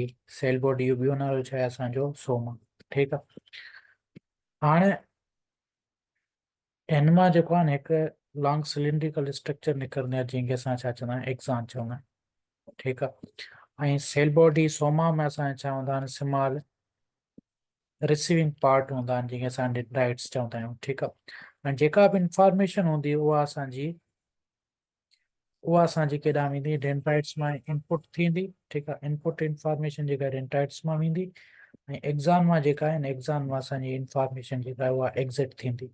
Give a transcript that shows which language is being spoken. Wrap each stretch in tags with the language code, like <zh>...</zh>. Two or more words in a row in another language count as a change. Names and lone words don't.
<en>cell body</en> <sd>जो ॿियो नालो छा आहे? असांजो सोमा। ठीकु आहे। हाणे हिन मां जेको आहे न, हिकु</sd> <en>long cylindrical structure</en> <sd>निकिरंदी आहे, जंहिंखे असां छा चवंदा आहियूं? एक्ज़ॉन चवंदा आहियूं। ठीकु आहे। ऐं</sd> <en>cell body</en> <sd>सोमा में असांजा छा हूंदा आहिनि?</sd> <en>small receiving part</en> <sd>हूंदा आहिनि, जंहिंखे असां डेंड्राइट्स चवंदा आहियूं। ठीकु आहे। ऐं जेका बि इंफॉर्मेशन हूंदी उहा असांजी केॾांहुं वेंदी? डेंड्राइट्स मां इनपुट थींदी। ठीकु आहे।</sd> <en>input information</en> <sd>जेका डेंड्राइट्स मां वेंदी, ऐं एक्ज़ॉन मां जेका आहे न, एक्ज़ॉन मां असांजी इंफॉर्मेशन जेका आहे उहा एग्ज़िट थींदी।</sd>